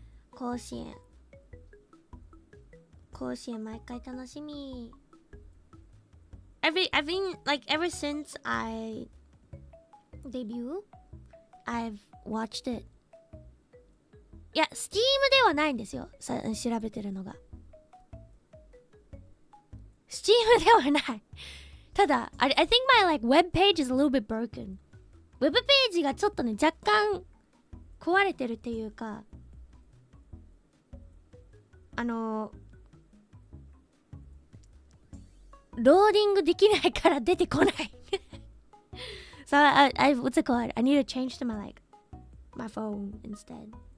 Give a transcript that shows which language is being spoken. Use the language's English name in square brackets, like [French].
[Japanese] 甲子園毎回楽しみ [English] I've been like ever since I debut I've watched it [Japanese] いや Steam ではないんですよ調べてるのが Steam ではない。 [English] ただ、I think my like web page is a little bit broken. [Japanese] ウェブページがちょっとね、若干壊れてるっていうか、ローディングできないから出てこない。 [English] So what's it called? I need to change to my phone instead.